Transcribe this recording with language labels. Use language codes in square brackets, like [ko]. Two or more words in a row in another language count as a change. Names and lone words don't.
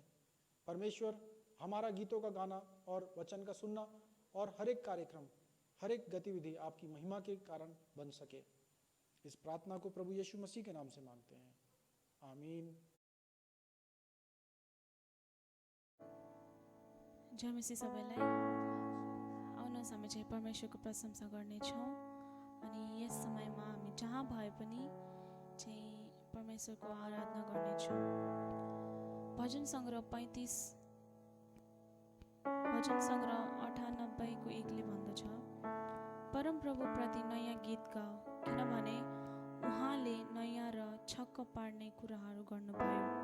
[hi] परमेश्वर, हमारा गीतों का गाना और वचन का सुनना और हर एक कार्यक्रम, हर एक गतिविधि आपकी महिमा के कारण बन सके। इस प्रार्थना को प्रभु यीशु मसीह के नाम से मांगते हैं, आमीन। [ne] जय मसीह सबैलाई। आउनुहोस् हामी चाहिँ परमेश्वरको प्रशंसा गर्नेछौँ अनि यस समयमा हामी जहाँ भए पनि चाहिँ परमेश्वरको आराधना गर्नेछौँ। भजन सङ्ग्रह 98 को 1 ले भन्दछ, परम प्रभुप्रति नयाँ गीत गाओ, किनभने उहाँले नयाँ र छक्क पार्ने कुराहरू गर्नुभयो।